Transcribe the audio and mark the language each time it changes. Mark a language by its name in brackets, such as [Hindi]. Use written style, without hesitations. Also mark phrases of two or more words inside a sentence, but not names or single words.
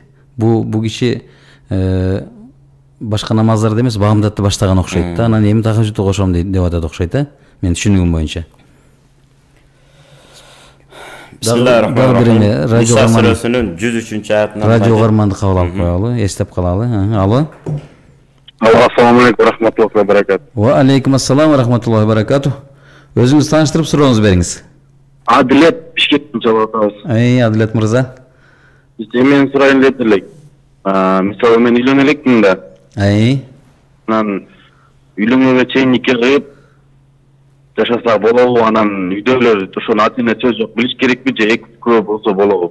[Kyrgyz] Бу киши башка намаздарды эмес, баамдатты баштаган окшойт да. Анан эми тахажжудду кошом деп атат окшойт да. Мен түшүнүгүм боюнча. Бисмиллахиррахманиррахим. Ниса сүрөсүнүн 103-чү аятынан радио угарманды кабыл алып коелу, эстеп калалы. Алло. [Arabic] السلام عليكم ورحمة الله وبركاته. وعليكم السلام ورحمة الله وبركاته. [Kyrgyz] Өзүңүз тааныштырып сурооңузду бериңиз. Адилет Бишкектен чалып атабыз. Адилет мырза. Мен сурайын деп элек. Мисалы мен үйлөнө элекмин да. Анан үйлөнгөнгө чейин нике кылып жашаса болобу, анан үйдөгүлөр ошону ата-эне сөз жок билиш керекпи же экөө болсо болобу?